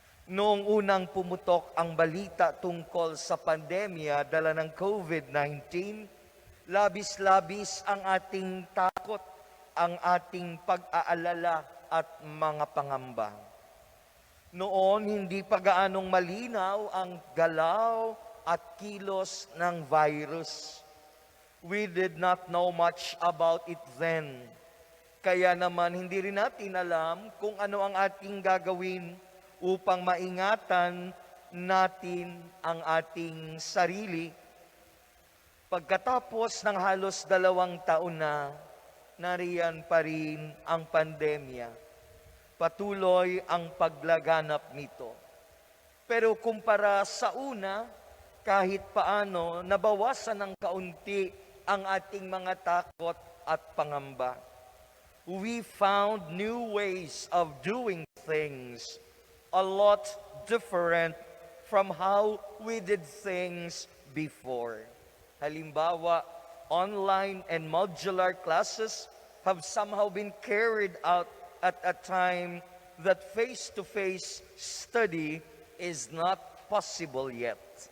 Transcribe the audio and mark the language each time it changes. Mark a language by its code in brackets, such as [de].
[tl] Noong unang pumutok ang balita tungkol sa pandemya dala ng COVID-19, labis-labis ang ating takot, ang ating pag-aalala at mga pangamba. Noon, hindi pa gaanong malinaw ang galaw at kilos ng virus. [en] We did not know much about it then. [tl] Kaya naman hindi rin natin alam kung ano ang ating gagawin upang maingatan natin ang ating sarili. Pagkatapos ng halos 2 taon na, nariyan pa rin ang pandemya. Patuloy ang paglaganap nito. Pero kumpara sa una, kahit paano, nabawasan ng kaunti ang ating mga takot at pangamba. [en] We found new ways of doing things, a lot different from how we did things before. [tl] Halimbawa, [en] online and modular classes have somehow been carried out at a time that face-to-face study is not possible yet.